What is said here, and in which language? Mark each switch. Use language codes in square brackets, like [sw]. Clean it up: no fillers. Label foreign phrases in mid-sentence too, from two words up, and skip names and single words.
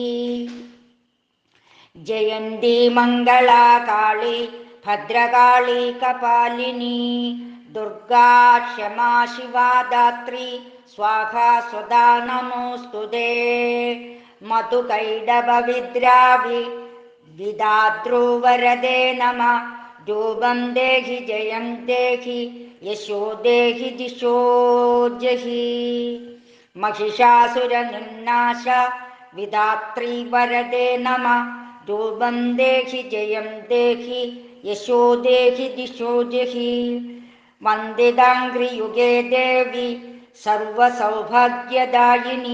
[sa] ജയന്തി മംഗളാ കാളി ഭദ്രകാളി കപാലിനി ദുർഗാ ക്ഷമാ ശിവാ ധാത്രി സ്വാഹാ സ്വദാ നമോസ്തുതേ. മധുകൈടഭവിദ്രാവി വിധാതൃവരദേ നമഃ. രൂപം ദേഹി ജയം ദേഹി യശോ ദേഹി ദിശോ ജഹി. महिषासुरनिर्नाश विधात्री वरदे नमः. रूपं देहि जयं देहि यशो देहि दिशो जहि. वन्दिताङ्घ्रियुगे देवी सर्वसौभाग्यदायिनी.